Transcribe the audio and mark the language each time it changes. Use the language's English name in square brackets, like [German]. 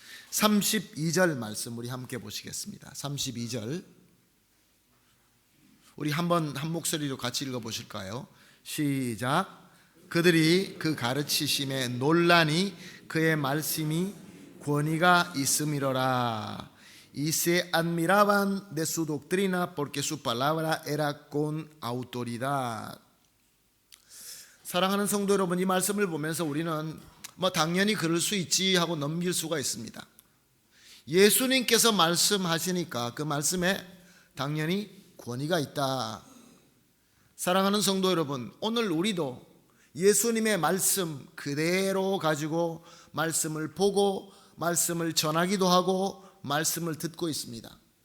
[Korean] 32절 말씀 우리 함께 보시겠습니다. 32절 우리 한번 한 목소리로 같이 읽어보실까요? 시작. 그들이 그 가르치심에 논란이 그의 말씀이 권위가 있음이로라. [Spanish] Y se admiraban de su doctrina porque su palabra era con autoridad. [Korean] 사랑하는 성도 여러분, 이 말씀을 보면서 우리는 당연히 그럴 수 있지 하고 넘길 수가 있습니다. 예수님께서 말씀하시니까 그 말씀에 당연히 권위가 있다. 사랑하는 성도 여러분, 오늘 우리도 예수님의 말씀 그대로 가지고 말씀을 보고 말씀을 전하기도 하고 말씀을 듣고 있습니다.